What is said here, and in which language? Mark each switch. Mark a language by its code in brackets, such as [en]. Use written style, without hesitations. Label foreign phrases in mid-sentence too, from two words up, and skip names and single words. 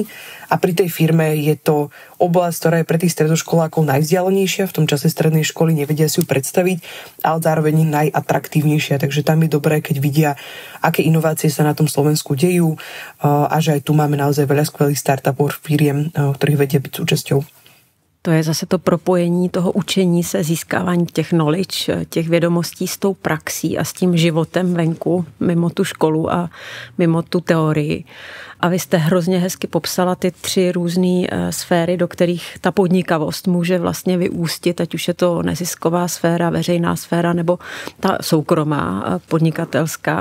[sk] A pri tej firme je to oblasť, ktorá je pre tých stredoškolákov najvzdialenejšia, v tom čase strednej školy nevedia si ju predstaviť, ale zároveň najatraktívnejšia. Takže tam je dobré, keď vidia, aké inovácie sa na tom Slovensku dejú a že aj tu máme naozaj veľa skvelých startupov, firiem, ktorých vedia byť súčasťou. [cs] To je zase to propojení toho učení se, získávání těch knowledge, těch vědomostí s tou praxí a s tím životem venku, mimo tu školu a mimo tu teorii. A vy jste hrozně hezky popsala ty 3 různé sféry, do kterých ta podnikavost může vlastně vyústit, ať už je to nezisková sféra, veřejná sféra nebo ta soukromá, podnikatelská.